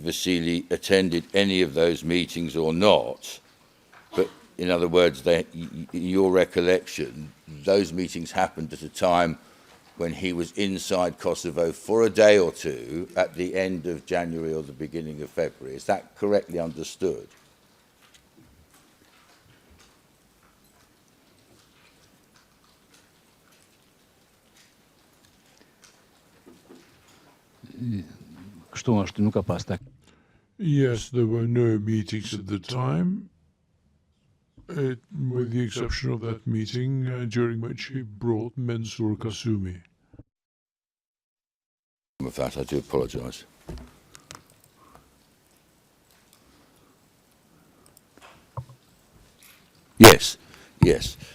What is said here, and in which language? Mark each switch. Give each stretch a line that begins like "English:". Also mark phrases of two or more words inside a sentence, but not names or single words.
English: Vasili attended any of those meetings or not. But in other words, in your recollection, those meetings happened at a time when he was inside Kosovo for a day or two at the end of January or the beginning of February. Is that correctly understood?
Albanian: Kështu është, nuk ka pas tek.
English: Yes, there were no meetings at the time, with the exception of that meeting during which he brought Mensur Kasumi. With that, I do apologise. Yes, yes.